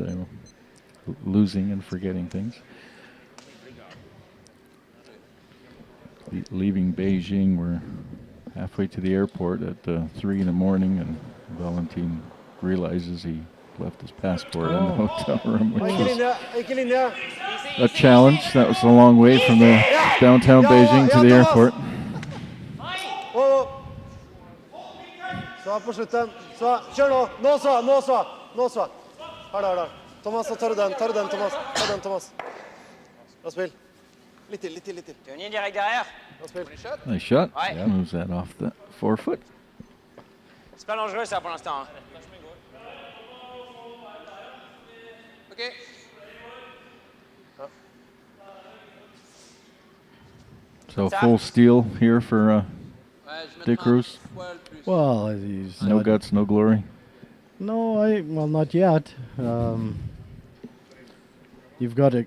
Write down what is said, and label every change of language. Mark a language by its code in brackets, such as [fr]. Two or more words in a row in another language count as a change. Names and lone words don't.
[en] I'm losing and forgetting things. Leaving Beijing, we're halfway to the airport at 3 in the morning, and Valentin realizes he left his passport in the hotel room, which was a challenge. That was a long way from the downtown Beijing to the airport. [no] Så på slutten. Så kjør nå. Nå så. Her da. Thomas, så tar du den, Thomas. Ta den, Thomas. Bra spill. Litt til. [fr] Tu veux venir direct derrière? [no] Bra spill. [en] Nice shot. [fr] Ouais. [en] Yeah, moves that off the 4 foot. [fr] C'est pas dangereux ça pour l'instant. [en] OK. So full steal here for Dick Cruz. Well, he's No not, guts, no glory. No, not yet. You've got to.